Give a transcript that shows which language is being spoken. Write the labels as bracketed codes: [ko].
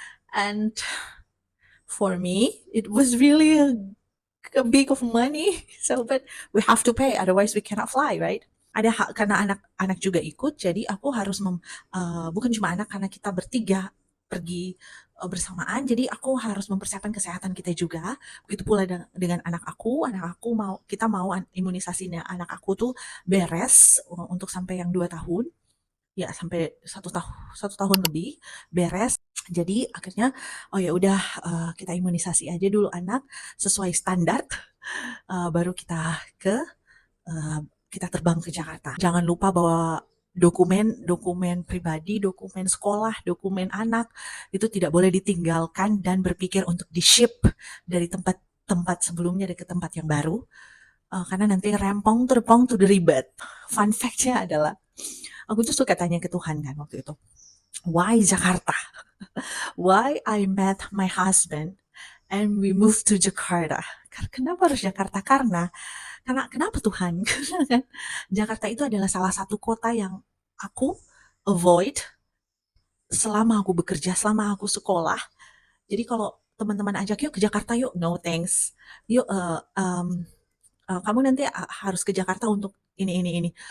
[en] And for me it was really a big of money, so but we have to pay, otherwise we cannot fly, right? [id] Karena anak-anak juga ikut, jadi aku harus bukan cuma anak, karena kita bertiga pergi bersamaan, jadi aku harus mempersiapkan kesehatan kita juga. Begitu pula dengan anak aku kita mau imunisasinya anak aku tuh beres untuk sampai yang 2 tahun, ya sampai 1 tahun lebih beres. Jadi akhirnya oh ya udah, kita imunisasi aja dulu anak sesuai standar, baru kita terbang ke Jakarta. Jangan lupa bawa dokumen pribadi, dokumen sekolah, dokumen anak, itu tidak boleh ditinggalkan dan berpikir untuk di-ship dari tempat sebelumnya ke tempat yang baru, karena nanti rempong terpong tuh ribet. Fun fact-nya adalah, aku tuh suka tanya ke Tuhan kan waktu itu, [en] why Jakarta? Why I met my husband and we moved to Jakarta? [id] Kenapa harus Jakarta? Karena kenapa Tuhan? Karena kan Jakarta itu adalah salah satu kota yang aku avoid selama aku bekerja, selama aku sekolah. Jadi kalau teman-teman ajak yuk ke Jakarta yuk, [en] no thanks. [id] Yuk kamu nanti harus ke Jakarta untuk ini.